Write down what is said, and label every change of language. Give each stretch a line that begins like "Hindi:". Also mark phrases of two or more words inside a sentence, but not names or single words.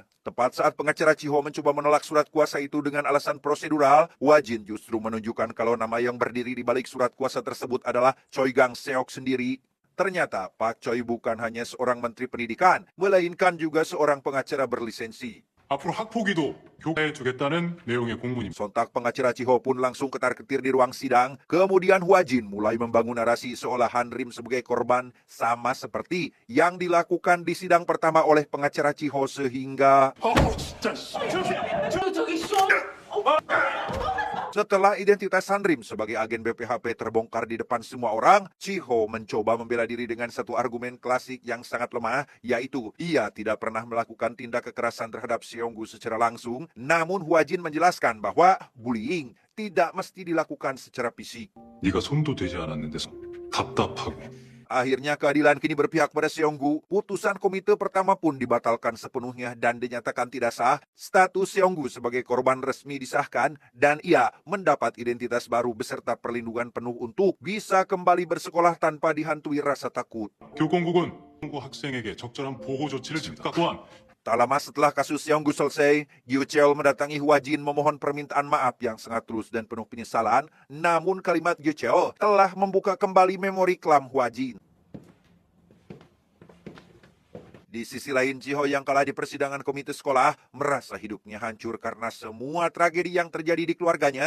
Indonesian: Tepat saat pengacara Chiho mencoba menolak surat kuasa itu dengan alasan prosedural, Hwajin justru menunjukkan kalau nama yang berdiri di balik surat kuasa tersebut adalah Choi Gang-seok sendiri. Ternyata Pak Choi bukan hanya seorang menteri pendidikan, melainkan juga seorang pengacara berlisensi.
Korean: 앞으로 학폭위도 교과에 주겠다는 내용의 공문입니다.
Indonesian: Sontak pengacara Chiho pun langsung ketar-ketir di ruang sidang. Kemudian Hwajin mulai membangun narasi seolah Hanrim sebagai korban sama seperti yang dilakukan di sidang pertama oleh pengacara Chiho sehingga setelah identitas Hanrim sebagai agen BPHP terbongkar di depan semua orang, Chiho mencoba membela diri dengan satu argumen klasik yang sangat lemah, yaitu ia tidak pernah melakukan tindak kekerasan terhadap Seonggu secara langsung, namun Hwajin menjelaskan bahwa bullying tidak mesti dilakukan secara fisik.
Korean: 네가 손도 대지 않았는데 답답하고.
Indonesian: Akhirnya keadilan kini berpihak pada Seonggu. Putusan komite pertama pun dibatalkan sepenuhnya dan dinyatakan tidak sah. Status Seonggu sebagai korban resmi disahkan dan ia mendapat identitas baru beserta perlindungan penuh untuk bisa kembali bersekolah tanpa dihantui rasa takut.
Korean: 교권국은 한국 학생에게 적절한 보호 조치를 즉각 또한
Indonesian: Tak lama setelah kasus Seonggu selesai, Gyu Cheol mendatangi Hwajin memohon permintaan maaf yang sangat tulus dan penuh penyesalan. Namun kalimat Gyu Cheol telah membuka kembali memori kelam Hwajin. Di sisi lain, Chiho yang kalah di persidangan komite sekolah merasa hidupnya hancur karena semua tragedi yang terjadi di keluarganya.